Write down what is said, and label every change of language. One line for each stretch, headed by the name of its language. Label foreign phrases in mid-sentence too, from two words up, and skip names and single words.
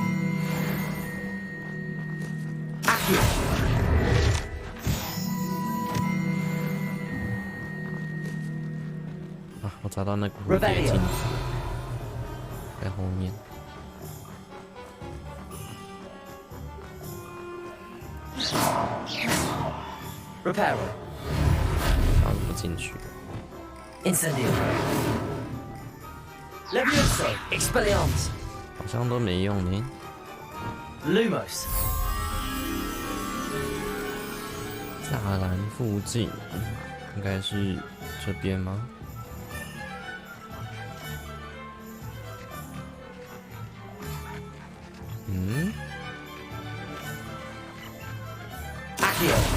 Chinese: 啊，我找到那个蝴蝶镜子，在后面。
English: Reparo.
Chinese: 放不进去。
English: Incendio. Levioso. Expelliarmus.
Chinese: 好像都没用呢。
English: Lumos.
Chinese: 栅栏附近，应该是这边吗？
English: Accio.